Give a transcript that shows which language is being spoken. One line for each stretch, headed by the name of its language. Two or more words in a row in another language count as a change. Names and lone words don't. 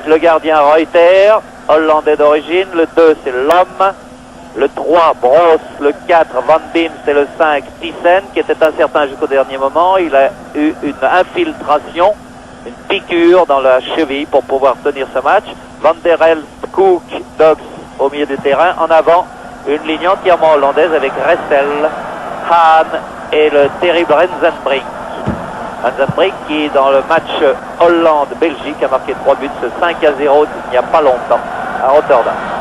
French: Le gardien Reuter, hollandais d'origine. Le 2, c'est l'homme. Le 3, Broos. Le 4, Van Beems. Et le 5, Thyssen, qui était incertain jusqu'au dernier moment. Il a eu une infiltration, une piqûre dans la cheville pour pouvoir tenir ce match. Van der Elst, Cook, Dogs au milieu du terrain. En avant, une ligne entièrement hollandaise avec Ressel, Hahn et le terrible Rensenbrink. Rensenbrink qui, dans le match Hollande-Belgique, a marqué 3 buts, 5-0 il n'y a pas longtemps à Rotterdam.